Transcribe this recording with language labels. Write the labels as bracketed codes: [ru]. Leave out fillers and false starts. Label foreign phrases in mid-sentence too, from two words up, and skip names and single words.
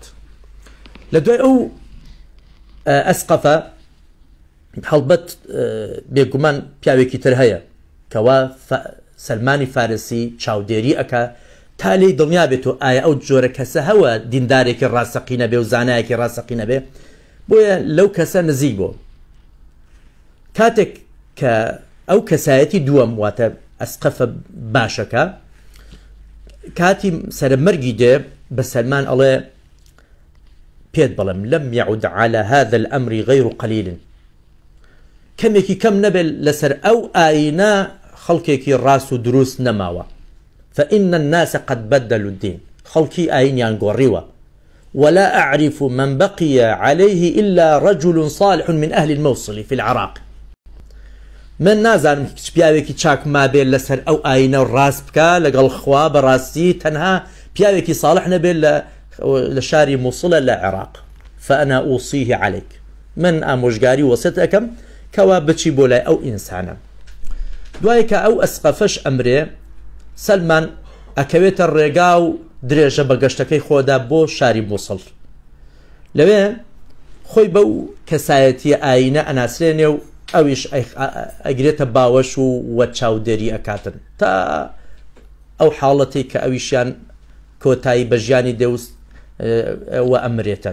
[ckb] لە دوای ئەو ئەسقەفە هەڵبەت بێگومان پیاوێکی تر هەیە کەوا سەلمانی فارسی چاودێری ئەکا تا لێی دڵنیا بێت و ئایا ئەو جۆرە کەسە هەوە دیندارێکی ڕاستەقینە بێ و زانایەکی ڕاستەقینە بێ، بۆیە لەو کەسە نزیک بۆ. کاتێک کە ئەو کەسایەتی دووەم واتە ئەسقەفە باشەکە کاتی سەرمەرگی دێ بە سەلمان ئەڵێ پێت بەڵێم [ar] لەم يعد على هذا الأمر غير قليل، [ckb] کەمێکی کەم نەبێت لەسەر ئەو ئاینە خەڵکێکی ڕاست و دروست نەماوە، [ar] فإن الناس قد بدلوا الدين، [ckb] خەڵکی ئاینیان گۆڕیوە، [ar] ولا أعرف من بقي عليه إلا رجل صالح من أهل الموصل في العراق. [ckb] من نازانم پیاوێکی چاک مابێت لەسەر ئەو ئاینە ڕاست بکە لەگەڵ خوا بەڕاستی، تەنها پیاوێکی صالح نەبێت لە شاری مووسڵە لە عێراق. [ar] فأنا أوصيه عليك، [ckb] من ئامۆژگاری وەسەت ئەەکەم کەوا بچی بۆ لای ئەو ئینسانە. دوای کە ئەو ئەسقەفەش ئەمرێ، سەلمان ئەکەوێتە ڕێگا و درێژە بە گەشتەکەی خۆدا بۆ شاری مووسڵ. لەوێ خۆی بەو کەسایەتی ئاینە ئەناسرێنێ و ئەویش ئەگرێتە باوەش و وە چاودێری ئەکاتن تا ئەو حاڵەتی کە ئەویشیان کۆتایی بە ژیانی دەوست وە ئەمرێتن.